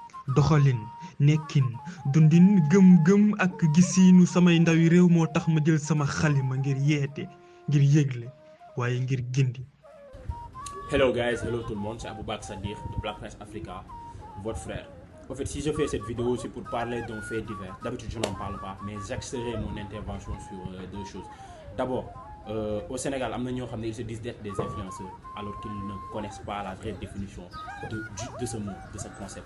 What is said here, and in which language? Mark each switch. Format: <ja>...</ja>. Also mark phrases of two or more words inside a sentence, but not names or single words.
<wo>doxalin nekkin dundin gëm-gëm ak gisiinu samay ndawi réew moo tax ma jël sama xalima ngir yeete ngir yëgle waaye ngir gindi.</wo> <en>Hello guys,</en> <fr>hello tout le monde, c'est Aboubacar Sadikh de Black Prince Africa, votre frère. En fait, si je fais cette vidéo, c'est pour parler d'un fait divers. D'habitude, je n'en parle pas, mais j'axerai mon intervention sur deux choses. D'abord, au Sénégal, ils se disent d'être des influenceurs, alors qu'ils ne connaissent pas la vraie définition de ce mot, de ce concept.</fr>